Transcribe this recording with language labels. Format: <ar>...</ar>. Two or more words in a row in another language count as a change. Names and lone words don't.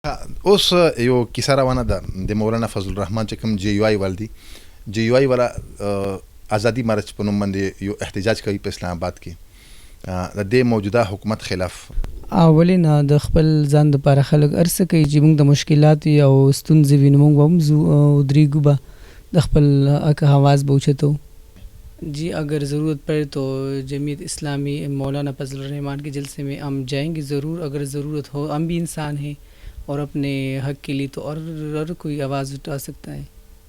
<ps>اوس یو کیسه روانه ده د مولانا فضل الرحمن چې کوم جی یو آی ول دي جی یو آی والا ازادي مارچ په نوم باندې یو احتجاج کوي په اسلام آباد کې د دې موجوده حکومت خلاف. اولینه د خپل ځان دپاره خلک ارڅه کوي چې موږ د مشکلات او ستونزې وینو، موږ به هم ځو او درېږو به د خپل حق آواز به اوچتو.</ps> <ur>جی اگر ضرورت پڑے تو جمعیت اسلامی مولانا فضل الرحمان کے جلسے میں ہم جائیں گے ضرور. اگر ضرورت ہو، ہم بھی انسان ہیں اور اپنے حق کے لیے تو اور کوئی آواز اٹھا سکتا ہے.</ur>